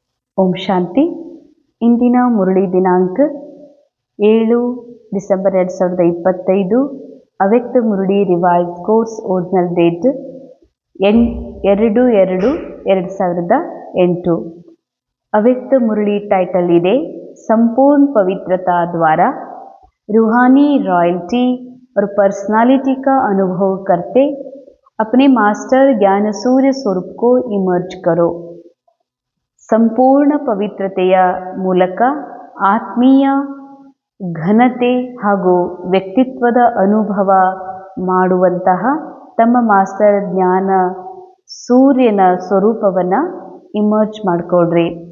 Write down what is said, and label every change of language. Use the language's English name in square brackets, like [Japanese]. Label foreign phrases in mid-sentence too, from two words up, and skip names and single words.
[Kannada] ಓಂ ಶಾಂತಿ. ಇಂದಿನ ಮುರಳಿ ದಿನಾಂಕ 7 ಡಿಸೆಂಬರ್ 2025. [English] Avyakt Murali revise course original date 2/2/2008. [Kannada] ಅವ್ಯಕ್ತ ಮುರಳಿ ಟೈಟಲ್ ಇದೆ [Hindi] संपूर्ण पवित्रता द्वारा रूहानी रॉयल्टी और पर्सनालिटी का अनुभव करते अपने मास्टर ज्ञान सूर्य स्वरूप को इमर्ज करो. [Kannada] ಸಂಪೂರ್ಣ ಪವಿತ್ರತೆಯ ಮೂಲಕ ಆತ್ಮೀಯ ಘನತೆ ಹಾಗೂ ವ್ಯಕ್ತಿತ್ವದ ಅನುಭವ ಮಾಡುವಂತಹ ತಮ್ಮ ಮಾಸ್ಟರ್ ಜ್ಞಾನ ಸೂರ್ಯನ ಸ್ವರೂಪವನ್ನು ಇಮರ್ಜ್ ಮಾಡಿಕೊಡ್ರಿ.